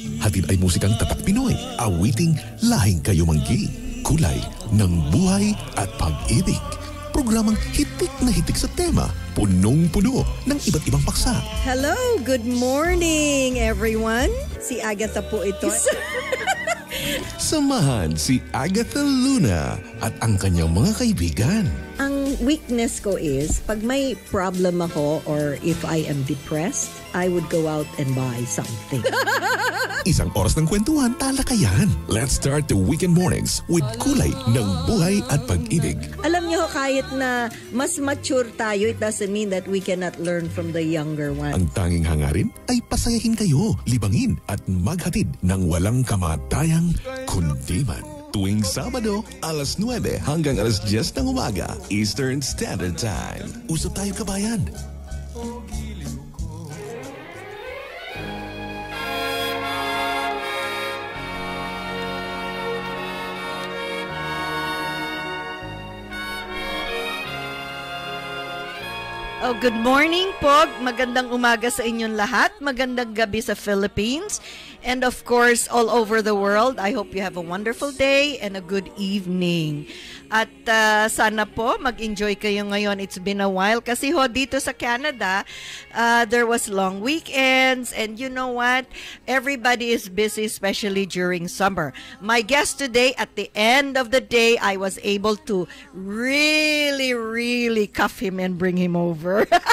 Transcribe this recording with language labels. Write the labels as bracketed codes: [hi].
[tl] Hatid ay musikang tatak Pinoy, awiting lahing kayo manggi, kulay ng buhay at pag-ibig. Programang hitik na hitik sa tema, punong-puno ng iba't ibang paksa. [en] Hello, good morning everyone. [tl] Si Agatha po ito. Samahan si Agatha Luna at ang kanyang mga kaibigan. Ang weakness ko is, pag may problem ako [en] or if I am depressed, I would go out and buy something. [tl] Isang oras ng kwentuhan, talakayan. [en] Let's start the weekend mornings with [tl] kulay ng buhay at pag-ibig. Alam niyo, kahit na mas mature tayo, [en] it doesn't mean that we cannot learn from the younger ones. [tl] Ang tanging hangarin ay pasayahin kayo, libangin at maghatid ng walang kamatayang kundiman. Tuwing Sabado, alas 9 hanggang alas 10 ng umaga, Eastern Standard Time. Usap tayo kabayan. [en] Oh, good morning, [tl] Pog. Magandang umaga sa inyong lahat. Magandang gabi sa Philippines. [en] And of course, all over the world. I hope you have a wonderful day and a good evening. [tl] At sana po mag-enjoy kayo ngayon. [en] It's been a while [tl] kasi ho dito sa [en] Canada, there was long weekends and you know what? Everybody is busy, especially during summer. My guest today, at the end of the day, I was able to really cuff him and bring him over.